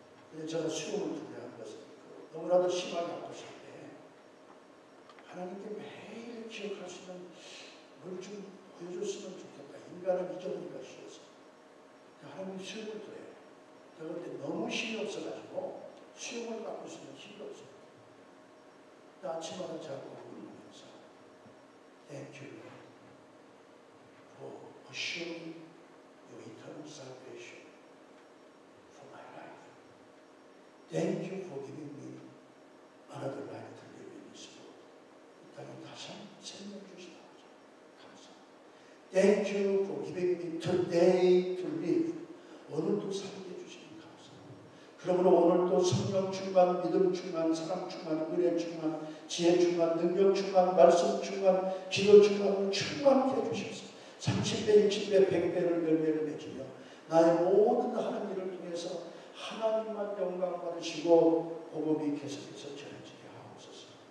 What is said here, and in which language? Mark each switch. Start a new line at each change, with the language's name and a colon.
Korean: 근데 제가 수용을 두려워하는 것은 너무나도 심하게 아프실 때 하나님께 매일 기억할 수 있는 뭘 좀 보여줬으면 좋겠다. 인간은 잊어버리기가 쉬워서 하나님이 수용을 드려요. 제가 그때 너무 힘이 없어가지고 수용을 받고 있으면 힘이 없어요. 아침마다 자꾸 울면서
English: Thank you for assuring your eternal salvation for my life. Thank you for giving me another life to live in this world.
Korean: 이 땅에 다시 한 생명 주시라고 감사합니다.
English: Thank you for giving me today to live.
Korean: 오늘도 살게 해주시니 감사합니다. 그러므로 오늘도 성령 충만, 믿음 충만, 사랑 충만, 은혜 충만, 지혜 충만, 능력 충만, 말씀 충만, 기도 충만을 충만케 해주셔서 30배, 60배, 100배를 열매를 맺으며 나의 모든 하는 일을 통해서 하나님만 영광 받으시고 복음이 계속해서 전해지게 하옵소서.